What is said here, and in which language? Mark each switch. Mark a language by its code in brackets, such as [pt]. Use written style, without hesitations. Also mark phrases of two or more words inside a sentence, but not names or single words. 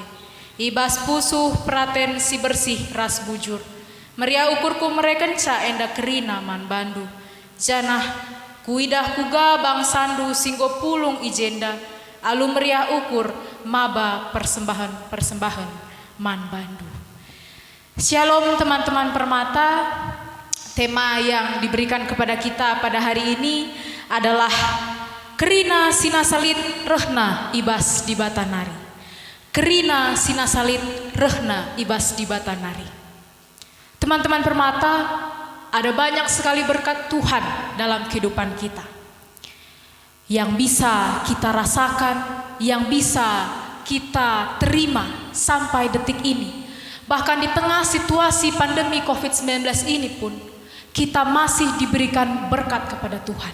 [btx] Ibas pusuh peraten si bersih ras bujur. Meriah ukurku merekenca enda kerina man bandu. Janah kuidah kuga bangsandu singgo pulung ijenda. Alu meriah ukur maba persembahan man bandu. [id] Shalom teman-teman permata. Tema yang diberikan kepada kita pada hari ini adalah [btx] kerina sinasalit rehna ibas di batanari. Kerina sinasalit rehna ibas di batanari. [id] Teman-teman permata, ada banyak sekali berkat Tuhan dalam kehidupan kita. Yang bisa kita rasakan, yang bisa kita terima sampai detik ini. Bahkan di tengah situasi pandemi COVID-19 ini pun, kita masih diberikan berkat kepada Tuhan.